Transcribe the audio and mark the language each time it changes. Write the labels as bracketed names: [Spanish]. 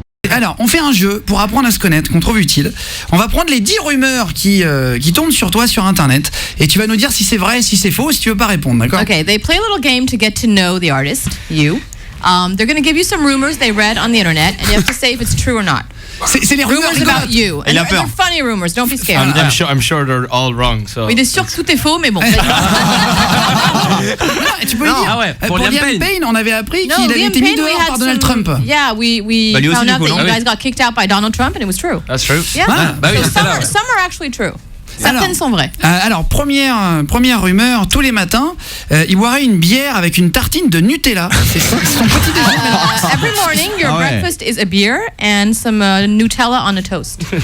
[French] Alors, on fait un jeu pour apprendre à se connaître, qu'on trouve utile. On va prendre les 10 rumeurs qui tournent sur toi sur Internet. Et tu vas nous dire si c'est vrai, si c'est faux, si tu veux pas répondre, d'accord? [English] Okay, they play a little game to get to know the artist, you. They're going to give you some rumors they read on the internet, and you have to say if it's true or not. [French] C'est les rumeurs [English] about you. And they're funny rumors, don't be scared. I'm sure they're all wrong. So. [French] Il est sûr que tout est faux, mais bon. Tu peux dire, pour Liam Payne, on avait appris qu'il avait été mis dehors par Donald Trump. [English] Yeah, we found out that you guys got kicked out by Donald Trump, and it was true. That's true. Yeah. So some are actually true. [French] Certaines sont vraies. Alors, première rumeur, tous les matins, il boirait une bière avec une tartine de Nutella. C'est son petit déjeuner. [English] Every morning, your breakfast is a beer and some Nutella on a toast.